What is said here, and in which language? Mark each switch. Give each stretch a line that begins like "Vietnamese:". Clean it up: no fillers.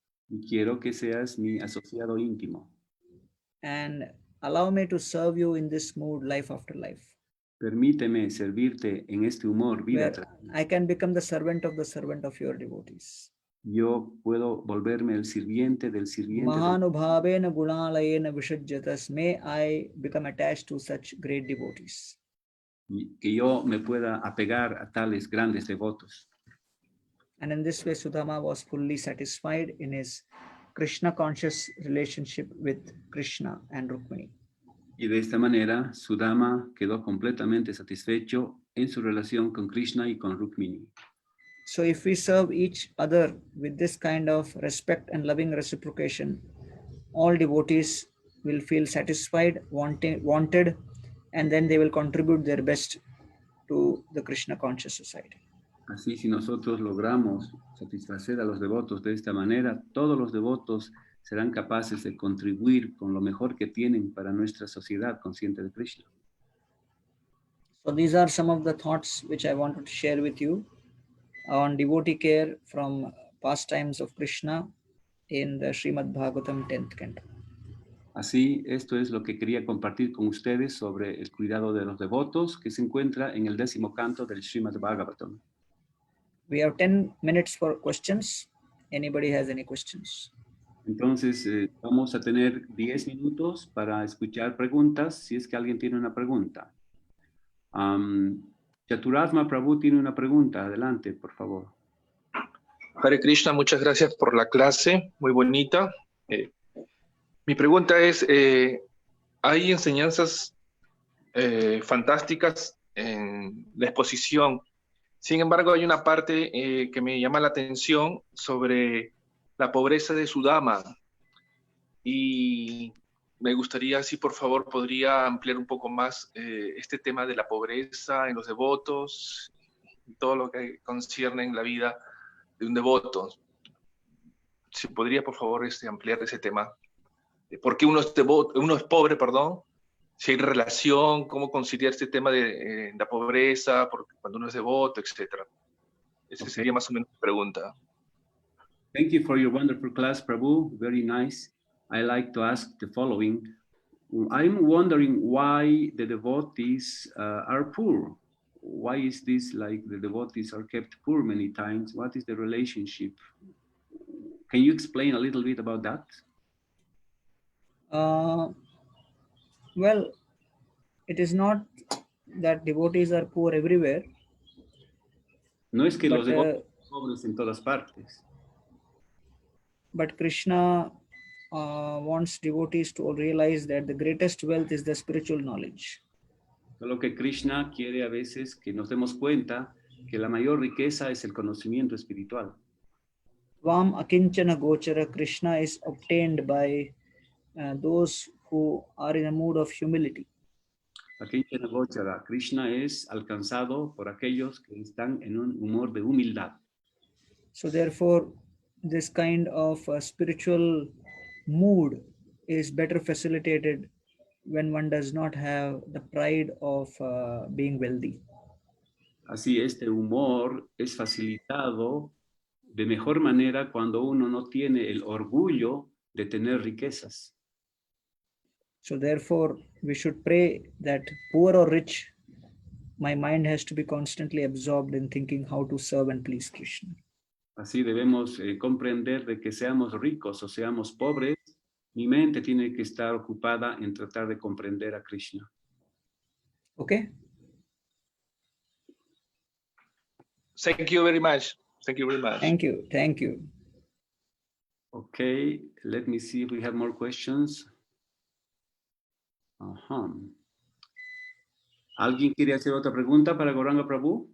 Spanish: Y quiero que seas mi asociado íntimo.
English: And allow me to serve you in this mood life after life.
Spanish: Permíteme servirte en este humor vida
English: Where I can become the servant of your devotees.
Spanish: Yo puedo volverme el sirviente del sirviente.
Sanskrit: Mahanubhavena gunalayena vishajyatas.
English: May I become attached to such great devotees.
Spanish: Que yo me pueda apegar a tales grandes devotos.
English: And in this way, Sudama was fully satisfied in his Krishna conscious relationship with Krishna and Rukmini.
Spanish: Y de esta manera, Sudama quedó completamente satisfecho en su relación con Krishna y con Rukmini.
English: So if we serve each other with this kind of respect and loving reciprocation, all devotees will feel satisfied, wanted, and then they will contribute their best to the Krishna conscious society.
Spanish: Así, si nosotros logramos satisfacer a los devotos de esta manera, todos los devotos serán capaces de contribuir con lo mejor que tienen para nuestra sociedad consciente de Krishna.
English: So these are some of the thoughts which I wanted to share with you on devotee care from pastimes of Krishna in the Srimad Bhagavatam 10th canto.
Spanish: Así, esto es lo que quería compartir con ustedes sobre el cuidado de los devotos que se encuentra en el 10º canto del Srimad Bhagavatam.
English: We have 10 minutes for questions. Anybody has any questions?
Spanish: Entonces, vamos a tener 10 minutos para escuchar preguntas, si es que alguien tiene una pregunta. Chaturasma Prabhu tiene una pregunta. Adelante, por favor. Hare Krishna, muchas gracias por la clase, muy bonita. Mi pregunta es, hay enseñanzas fantásticas en la exposición. Sin embargo, hay una parte que me llama la atención sobre la pobreza de Sudama. Y me gustaría, si por favor podría ampliar un poco más este tema de la pobreza en los devotos y todo lo que concierne en la vida de un devoto. Si podría, por favor, ampliar ese tema. ¿Por qué uno es devoto, uno es pobre, perdón? Si hay relación, cómo conciliar este tema de la pobreza, cuando uno es devoto, etcétera. Esa
English: Okay.
Spanish: sería más o menos mi pregunta.
English: Thank you for your wonderful class, Prabhu. Very nice. I like to ask the following. I'm wondering why the devotees are poor. Why is this like the devotees are kept poor many times? What is the relationship? Can you explain a little bit about that? Well, it is not that devotees are poor everywhere,
Spanish: No es que los
English: but
Spanish: devotos son pobres en todas partes,
English: Krishna wants devotees to realize that the greatest wealth is the spiritual knowledge.
Spanish: solo que Krishna quiere a veces que nos demos cuenta que la mayor riqueza es el conocimiento espiritual.
Sanskrit: Tvam akinchana gochara,
English: Krishna is obtained by those who are in a mood of humility.
Sanskrit: Akinchana Gochara,
Spanish: Krishna es alcanzado por aquellos que están en un humor de humildad.
English: So therefore, this kind of spiritual mood is better facilitated when one does not have the pride of being wealthy.
Spanish: Así, este humor es facilitado de mejor manera cuando uno no tiene el orgullo de tener riquezas.
English: So therefore, we should pray that poor or rich, my mind has to be constantly absorbed in thinking how to serve and please Krishna.
Spanish: Así debemos comprender de que seamos ricos o seamos pobres, mi mente tiene que estar ocupada en tratar de comprender a Krishna.
English: Okay? Thank you very much. Thank you very much. Thank you. Thank you. Okay, let me see if we have more questions.
Spanish: ¿Alguien quiere hacer otra pregunta para Gauranga Prabhu?